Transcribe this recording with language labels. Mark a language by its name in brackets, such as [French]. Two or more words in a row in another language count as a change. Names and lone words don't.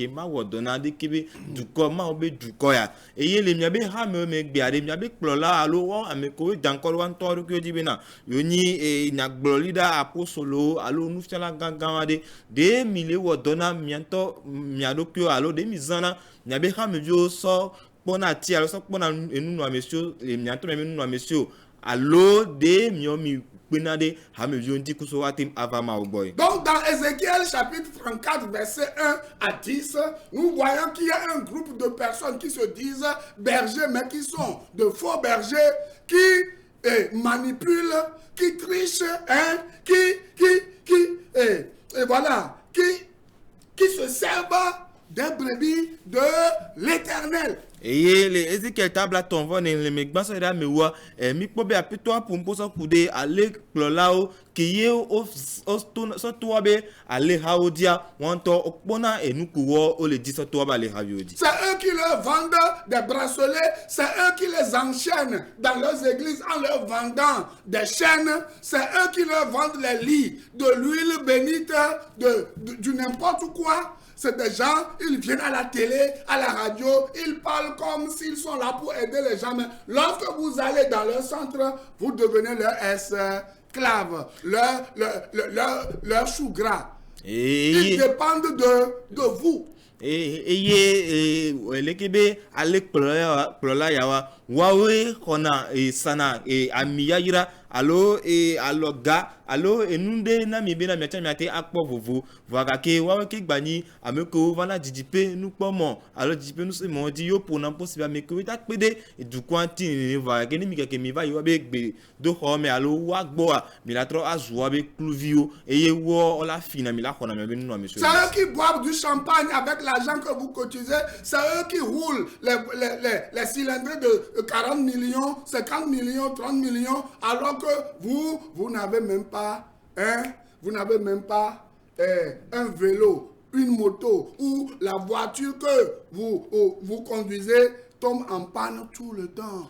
[Ewe] ke mawɔ dɔ na ɖeke be dukɔ mawo be dukɔ ya eye le miabe hamewo me gbea ɖe miabe kplɔla alo wɔ ame kewo daŋkɔ ɖe wantɔ ɖokuiwo dzi bena yonyi nyagblɔli ɖa apostolowo alo nufiala gãgã aɖe ɖe mi le wɔ dɔ na miantɔ mia ɖokuiwo alo ɖe mi zãna miabe hameviwo sɔ kpɔna ati alo sɔ kpɔna enunɔamesiwo miatɔ miabe nunɔamesiwo alo de mi kpena ɖe hameviwo ŋuti kuso woate ava mawo gbɔe. [French] Donc dans Ézéchiel chapitre 34 verset 1 à 10, nous voyons qu'il y a un groupe de personnes qui se disent bergers mais qui sont de faux bergers qui manipulent, qui trichent, hein, et voilà, qui se servent des brebis de l'Éternel. [Ewe] Eye le Ezekiel tabla tɔnvɔ ne le megbaso ɖe amewoa mi kpɔ be apetɔa ƒomposɔ ku ɖe ale kplɔlawo ke ye sɔtɔa be alehawo dia wɔntɔ wokpɔna enukuwɔ wole di sɔtɔa be alehaviwo di. [French] C'est eux qui leur vendent des bracelets, c'est eux qui les enchaînent dans leurs églises en leur vendant des chaînes, c'est eux qui leur vendent les lits, de l'huile bénite, du n'importe quoi. C'est des gens, ils viennent à la télé, à la radio, ils parlent comme s'ils sont là pour aider les gens. Mais lorsque vous allez dans leur centre, vous devenez leur esclave, leur chou gras. Ils dépendent de vous. [Ewe] Eye lekebe ale kplɔla yawa wawe xɔna sana amiyayira alo aloga alo enu ɖe na mi bena miatsa miate akpɔ vovo vɔa gake wawe ke gbanyi ame kewo vana dzidzipe nukpɔmɔ alo dzidzipe nusemɔ dzi yo ƒona ƒosi be ame kewo ta kpe ɖe dukɔa ŋuti nene vɔa gake ne mi keke mi va yi wa be gbe do xɔ me alo woagbɔa mi la trɔ azu wa be kluviwo eye wɔ la fina mi la xɔna mi be nunɔamesiwo. [French] C'est eux qui boivent du champagne avec l'argent que vous cotisez, c'est eux qui roulent les cylindres de 40 millions, 50 millions, 30 millions, alors que vous n'avez même pas, un vélo, une moto ou la voiture que vous conduisez tombe en panne tout le temps.